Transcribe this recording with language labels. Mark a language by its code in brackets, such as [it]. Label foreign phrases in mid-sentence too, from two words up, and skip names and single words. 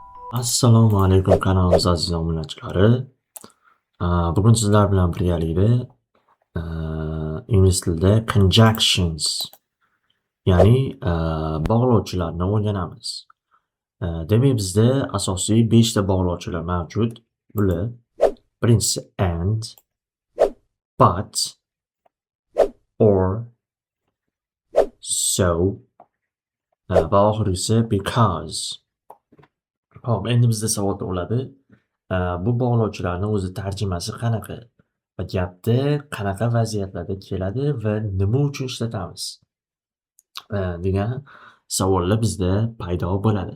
[uz] Assalomu alaykum kanalimiz aziz obunachilari. Bugun sizlar bilan birgalikda ingliz tilida conjunctions ya'ni bog'lovchilarni o'rganamiz. Demak bizda asosiy 5 ta bog'lovchilar mavjud. Bular birinchisi [en] and, but, or, so [uz] va oxirgisi because. Hop, endi bizda savol tug'iladi. Bu bog'lovchilarni o'zi tarjimasi qanaqa? Va gapda qanaqa vaziyatlarda keladi va nima uchun ishlatamiz? Degan savollar bizda paydo bo'ladi.